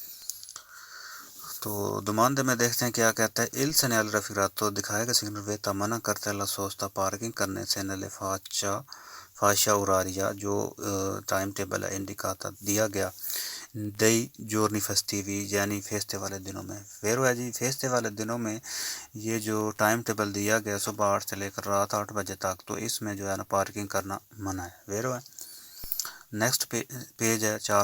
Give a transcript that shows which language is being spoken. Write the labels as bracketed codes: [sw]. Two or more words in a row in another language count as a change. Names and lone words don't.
[ur] تو دماندے میں دیکھتے ہیں کیا کہتا ہے [it] il segnale raffigurato [ur] دکھائے گا سگنل ویتا منع کرتا ہے سوچتا پارکنگ کرنے سے [it] nella fascia oraria [ur] جو ٹائم ٹیبل ہے انڈیکاتا دیا گیا [it] dei giorni festivi [ur] یعنی فیسٹے والے دنوں میں ویرو ہے جی فیسٹے والے دنوں میں یہ جو ٹائم ٹیبل دیا گیا صبح 8 سے لے کر رات 8 بجے تک تو اس میں جو ہے نا پارکنگ کرنا منع ہے ویرو ہے نیکسٹ پیج ہے